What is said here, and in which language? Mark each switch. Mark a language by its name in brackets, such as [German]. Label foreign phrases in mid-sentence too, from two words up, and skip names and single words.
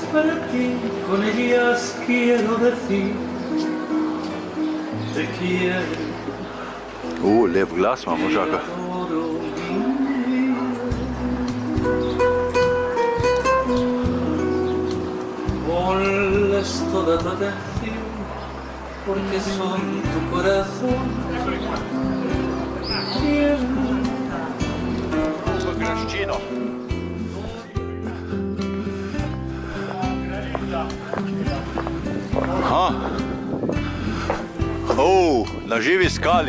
[Spanish] para ti, con ellas quiero decir te quiero. [Slovenian] Lep glas ima možaka. [Spanish] Ponles toda tu atención, porque son tu corazón. [Slovenian] V Graščino. Aha. Na živi skali.